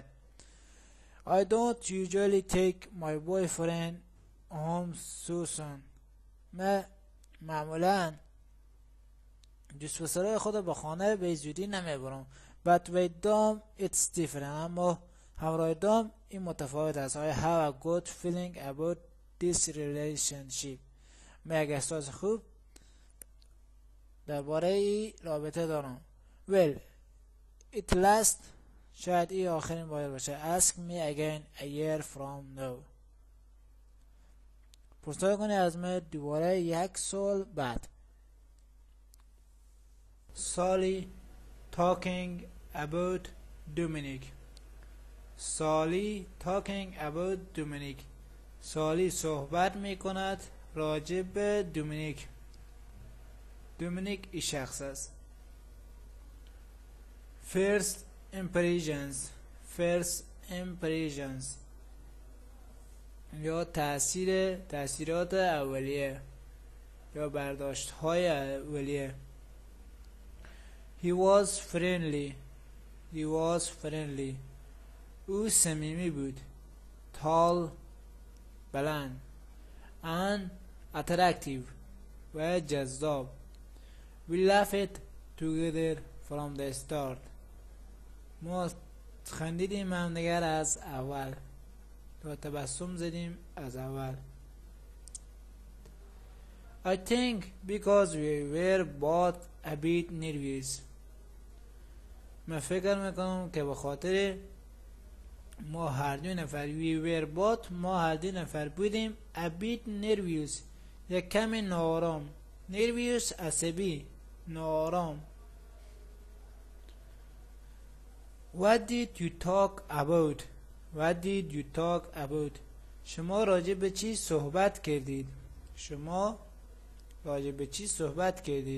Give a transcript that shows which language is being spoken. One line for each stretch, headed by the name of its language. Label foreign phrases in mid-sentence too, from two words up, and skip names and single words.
English: I don't usually take my boyfriend home so soon.
Persian: من معمولا دوست پسرای خود به خانه به زودی نمیبرم.
English: But with Dom it's different.
Persian: اما همراه دام این متفاوت است.
English: I have a good feeling about this relationship.
Persian: من یک احساس خوب درباره این رابطه دارم.
English: Well, it last.
Persian: شاید این آخرین بار باشه.
English: Ask me again a year from now.
Persian: پرسجو کنی از من دوباره یک سال بعد.
English: سالی talking about Dominic. سالی talking about Dominic.
Persian: سالی صحبت می کند راجع به دومینیک. دومینیک این شخص است.
English: First impressions
Persian: یا تأثیرات اولیه یا برداشت های اولیه.
English: He was friendly.
Persian: او صمیمی بود. Tall بلند.
English: and attractive
Persian: و جذاب.
English: We laughed together from the start.
Persian: ما خندیدیم هم دیگر از اول. و تبسم زدیم از اول.
English: I think because we were both a bit nervous.
Persian: من فکر میکنم که به خاطر ما هر دو نفر بودیم
English: a bit nervous.
Persian: یک کمی ناآرام. nervous عصبی، ناآرام.
English: What did you talk about?
Persian: شما راجع به چی صحبت کردید؟